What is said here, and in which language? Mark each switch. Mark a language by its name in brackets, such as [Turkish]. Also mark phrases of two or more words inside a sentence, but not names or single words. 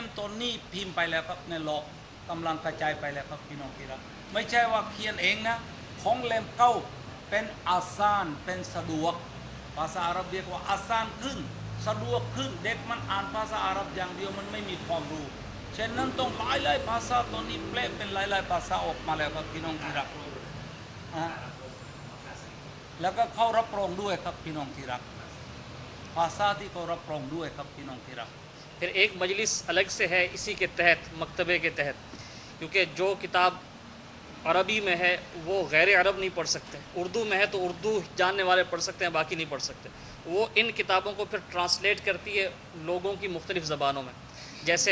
[Thai] ตัวนี้พิมพ์ไปแล้วครับในโลกกำลังกระจายไปแล้วครับพี่น้องที่รักไม่ใช่ว่าเขียนเองนะของเล่มเก่าเป็นอาซานเป็นสะดวกภาษาอาหรับเรียกว่าอาซานขึ้นสะดวกขึ้นเด็กมันอ่านภาษาอาหรับอย่างเดียวมันไม่มีความรู้เช่นนั้นต้องหลายภาษาตัวนี้แปลเป็นหลายภาษาออกมาแล้วครับพี่น้องที่รักแล้วก็เข้ารับรองด้วยครับพี่น้องที่รักภาษาที่เขารับรองด้วยครับพี่น้องที่รัก [Urdu] پھر ایک مجلس الگ سے ہے اسی کے تحت مکتبے کے تحت کیونکہ جو کتاب عربی میں ہے وہ غیر عرب نہیں پڑھ سکتے اردو میں ہے تو اردو جاننے والے پڑھ سکتے ہیں باقی نہیں پڑھ سکتے وہ ان کتابوں کو پھر ٹرانسلیٹ کرتی ہے لوگوں کی مختلف زبانوں میں جیسے